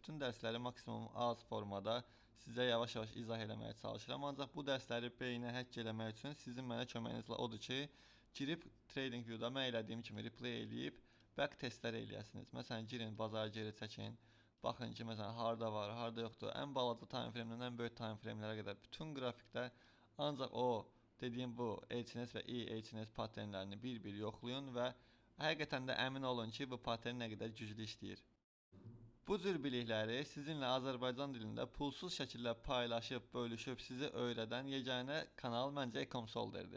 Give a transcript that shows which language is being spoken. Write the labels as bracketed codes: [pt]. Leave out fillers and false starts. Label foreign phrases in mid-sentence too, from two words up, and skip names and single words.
[az] Bütün dərsləri maksimum az formada sizə yavaş-yavaş izah eləməyə çalışıram. Ancaq bu dərsləri beyinə həkk eləmək üçün sizin mənə köməyiniz odur ki, girib TradingView-da mən elədiyim kimi replay eləyib back testlər eləyəsiniz. Məsələn, girin, bazarı geri çəkin. Baxın ki, məsələn, harda var, harda yoxdur. Ən balaca [en] time frame- [az] dən ən böyük [en] time frame- [az] lərə qədər bütün qrafikdə ancaq o dediyim bu HNS və İHNS paternlərini bir-bir yoxlayın və həqiqətən də əmin olun ki, bu patern nə qədər güclü işləyir. Bu cür bilikləri sizinlə Azərbaycan dilində pulsuz şəkildə paylaşıb, bölüşüb sizi öyrədən yeganə kanal məncə Ecomsolderdir.